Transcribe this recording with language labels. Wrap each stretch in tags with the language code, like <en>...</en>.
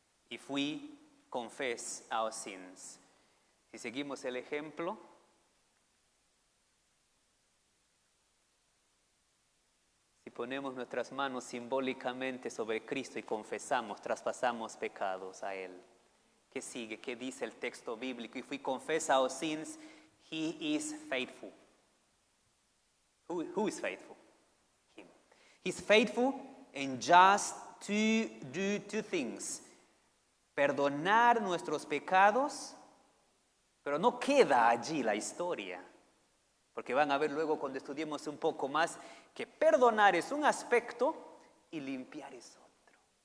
<en>If we confess our sins.</en> <es>Si seguimos el ejemplo, si ponemos nuestras manos simbólicamente sobre Cristo y confesamos, traspasamos pecados a Él. ¿Qué sigue? ¿Qué dice el texto bíblico?</es> <en>If we confess our sins, He is faithful. Who is faithful? Him. He's faithful and just to do two things.</en> <es>Perdonar nuestros pecados, pero no queda allí la historia. Porque van a ver luego cuando estudiemos un poco más que perdonar es un aspecto y limpiar es otro.</es>